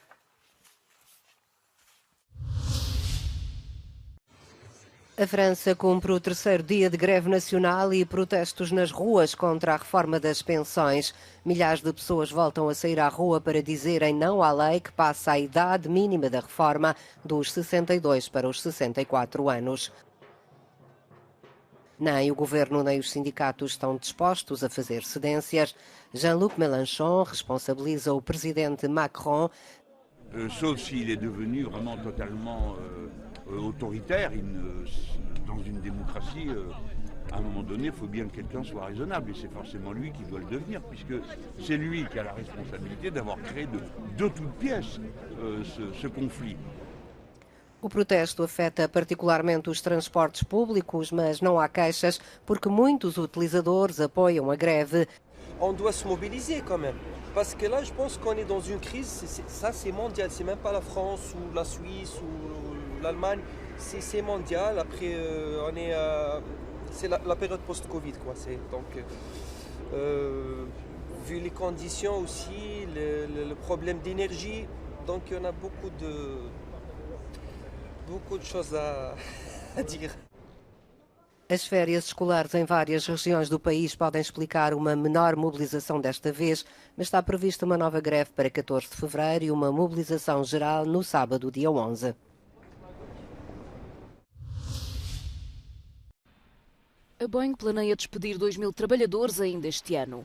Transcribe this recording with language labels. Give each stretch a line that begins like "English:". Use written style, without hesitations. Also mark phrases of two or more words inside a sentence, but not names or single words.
Portuguese: A França cumpre o terceiro dia de greve nacional e protestos nas ruas contra a reforma das pensões. Milhares de pessoas voltam a sair à rua para dizerem não à lei que passa a idade mínima da reforma dos 62 para os 64 anos. Nem o governo nem os sindicatos estão dispostos a fazer cedências. Jean-Luc Mélenchon responsabiliza o presidente Macron.
French: Sauf s'il est devenu vraiment totalement autoritaire. Dans une démocratie, à un moment donné, il faut bien que quelqu'un soit raisonnable. Et c'est forcément lui qui doit le devenir, puisque c'est lui qui a la responsabilité d'avoir créé de toutes pièces ce conflit.
Portuguese: O protesto afeta particularmente os transportes públicos, mas não há queixas porque muitos utilizadores apoiam a greve.
French: On doit se mobiliser quand même, parce que là je pense qu'on est dans une crise, ça c'est mondial, c'est même pas la France ou la Suisse ou l'Allemagne, c'est mondial. Après on est c'est la période post-Covid quoi, c'est donc vu les conditions aussi, le problème d'énergie, donc on a beaucoup de choses a dire.
Portuguese: As férias escolares em várias regiões do país podem explicar uma menor mobilização desta vez, mas está prevista uma nova greve para 14 de fevereiro e uma mobilização geral no sábado, dia 11. A Boeing planeia despedir 2.000 trabalhadores ainda este ano.